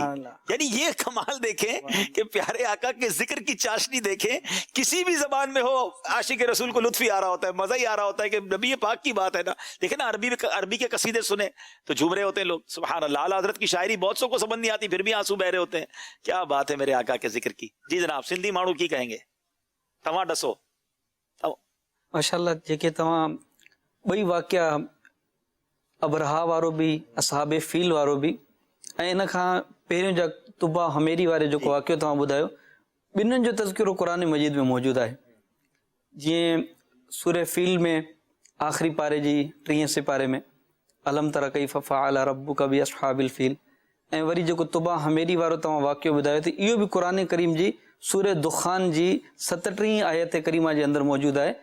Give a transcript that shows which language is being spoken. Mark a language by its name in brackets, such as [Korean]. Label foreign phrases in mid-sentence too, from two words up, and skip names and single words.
[Urdu] یعنی یہ کمال دیکھیں کہ پیارے آقا کے ذکر کی چاشنی دیکھیں، کسی بھی زبان میں ہو عاشق رسول کو لطف ہی آ رہا ہوتا ہے، مزہ ہی آ رہا ہوتا ہے کہ نبی پاک کی بات ہے نا. دیکھیں نا عربی کے قصیدے سنے تو جھوم رہے ہوتے ہیں لوگ. سبحان اللہ، اعلیٰ حضرت کی شاعری بہت سو کو سمجھ نہیں آتی پھر بھی آنسو بہ رہے ہوتے ہیں. کیا بات ہے میرے آقا کے ذکر کی. جی جناب، سندھی ماڑو کی کہیں گے تمام ڈسو. [Sindhi] ماشاءاللہ जेके तव्हां ॿई वाक़िया अबरहा वारो बि असहाब फील वारो बि ऐं इन खां पहिरियों जा तुबा हमेरी वारे जेको वाक़ियो तव्हां ॿुधायो, ॿिन्हिनि जो तज़किरो क़ुरान मजीद में मौजूदु आहे. जीअं सूरह फील में आख़िरी पारे जी 30 सिपारे में [Arabic] ألم تر كيف فعل ربك بأصحاب الفيل, [Sindhi] ऐं वरी जेको तुबा हमेरी वारो तव्हां वाक़ियो ॿुधायो त इहो बि क़ुरान करीम जी सूरह दुखान जी 37 आयत करीमा जे अंदरि मौजूदु आहे.